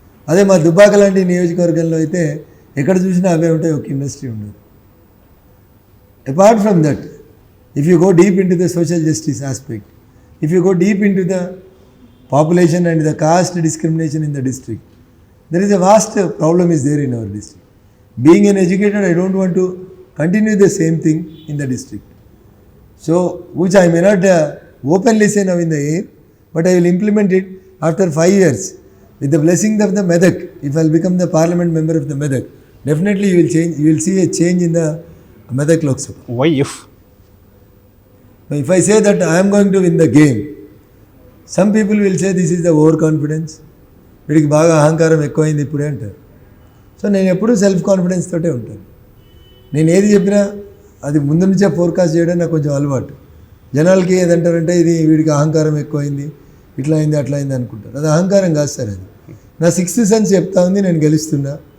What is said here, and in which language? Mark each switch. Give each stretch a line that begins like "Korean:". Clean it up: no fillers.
Telugu: అదే మా దుబ్బాక లాంటి నియోజకవర్గంలో అయితే ఎక్కడ చూసినా అవే ఉంటాయి, ఒక ఇండస్ట్రీ ఉండదు.
English: Apart from that, if you go deep into the social justice aspect, if you go deep into the population and the caste discrimination in the district, there is a vast problem is there in our district. Being an educated, I don't want to continue the same thing in the district. So, which I may not openly say now in the air, but I will implement it after 5 years. With the blessings of the Medak, if I will become the parliament member of the Medak, definitely you will change. You will see a change in the Medak Lok Sabha. Why if? If I say that I am going to win the game, some people will say this is the overconfidence.
Telugu: వీడికి బాగా అహంకారం ఎక్కువైంది ఇప్పుడే అంటారు. So నేను ఎప్పుడూ self confidence తోటే ఉంటాను. నేను ఏది చెప్పినా అది ముందు నుంచే ఫోర్కాస్ట్ చేయడం నాకు కొంచెం అలవాటు. జనాలకి ఏదంటారంటే ఇది వీడికి అహంకారం ఎక్కువైంది, ఇట్లా అయింది అట్లా అయింది అనుకుంటారు. అది అహంకారం కాదు సార్, అది నా 6th సెన్స్ చెప్తా ఉంది. నేను గెలుస్తున్నా.